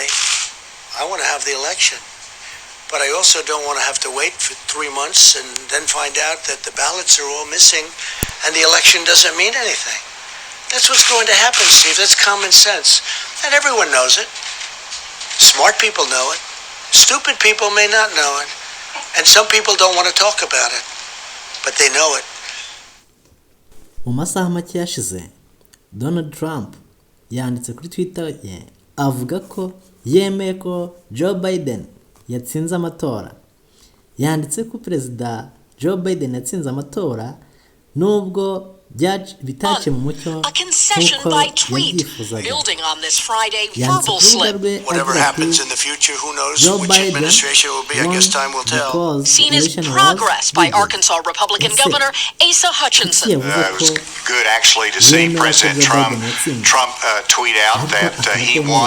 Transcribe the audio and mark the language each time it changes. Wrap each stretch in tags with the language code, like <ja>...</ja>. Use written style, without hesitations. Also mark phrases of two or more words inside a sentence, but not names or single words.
<en>I want to have the election. But I also don't want to have to wait for 3 months and then find out that the ballots are all missing and the election doesn't mean anything. That's what's going to happen, Steve. That's common sense. And everyone knows it. Smart people know it. Stupid people may not know it. And some people don't want to talk about it. But they know it.</en> <rw>mu masaha make yashize Donald Trump yanditse kuri Twitter ye avuga ko yemeye ko Joe Biden yatsinze amatora. Yanditse ko Perezida Joe Biden yatsinze amatora nubwo bitace mu mucyo nk'uko yabyifuzaga.</rw> <en>Building on this Friday verbal slip. Whatever happens in the future, who knows which administration will be? I guess time will tell. Seen as progress by Arkansas Republican Governor Asa Hutchinson. It was good, actually, to see President Trump tweet out that he won.</en>